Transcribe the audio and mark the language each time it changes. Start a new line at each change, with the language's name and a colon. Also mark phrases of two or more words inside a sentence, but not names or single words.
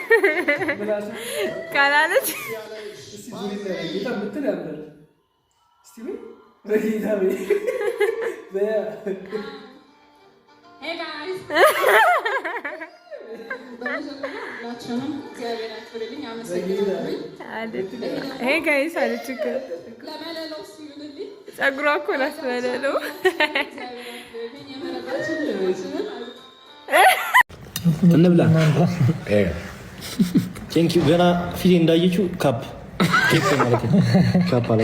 English: Kanalet. Hey guys. Hey guys,
Turkish: hadi çıkın.
Amharic: ጸጉሯ እኮ ላስበለለው እንብላ።
English: thank you።
Amharic: ገና ፊቴ እንዳየችው ካፕ ኬክ ማለት ነው። ካፕ አለ